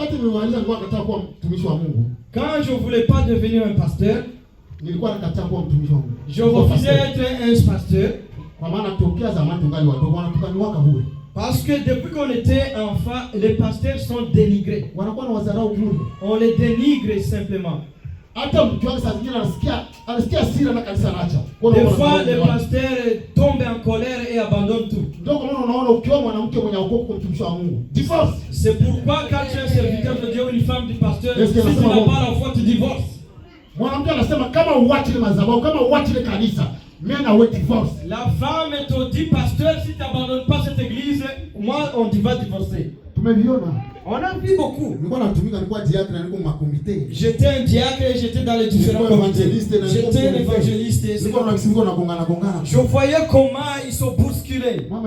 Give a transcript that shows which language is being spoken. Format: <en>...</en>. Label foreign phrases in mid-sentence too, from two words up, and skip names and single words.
<fr>Quand je ne voulais pas devenir un pasteur, je refusais d'être un pasteur. Parce que depuis qu'on était enfant, les pasteurs sont dénigrés. On les dénigre simplement.</fr> <sw>hata mtu wake saa zingine anasikia hasira na kanisa anaacha.</sw> <fr>Des fois les pasteurs tombent en colère et abandonnent tout.</fr> <sw>Ndio kwa maana unaona ukiwa mwanamke mwenye wokovu kwa mtumishi wa Mungu, divorce.</sw> <fr>C'est pourquoi quand tu es serviteur de Dieu ou une femme du pasteur, si tu n'as pas la foi, tu divorces.</fr> <sw>Mwanamke anasema kama uache ile madhabahu, kama uache ile kanisa, mimi na wewe divorce.</sw> <fr>La femme te dit pasteur, si tu n'abandonnes pas cette église, moi on va divorcer.</fr> <sw>Tumeviona.</sw> <fr>On a vu beaucoup. J'étais un diacre et j'étais dans les différents comités. J'étais un évangéliste. Je voyais comment ils sont bousculés.</fr>